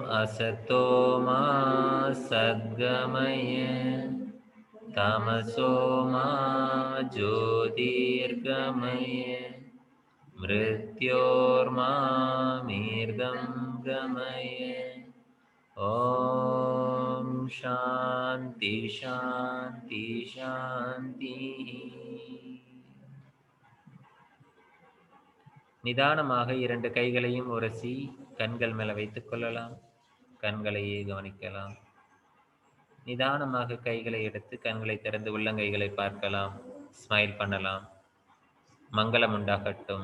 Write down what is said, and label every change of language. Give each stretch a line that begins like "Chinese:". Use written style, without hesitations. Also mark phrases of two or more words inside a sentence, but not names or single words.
Sanskrit: असतो मा सद्गमय तमसो मा ज्योतिर्गमय मृत्योर्मामेर्गं गमय ओम शांति शांति शांति.
Tamil: நிதானமாக இரண்டு கைகளையும் உரசி கண்கள் மேல வைத்துக் கொள்ளலாம். கண்களையே கவனிக்கலாம். நிதானமாக கைகளை எடுத்து கண்களை திறந்து உள்ளங்கைகளை பார்க்கலாம். ஸ்மைல் பண்ணலாம். மங்களம் உண்டாகட்டும்.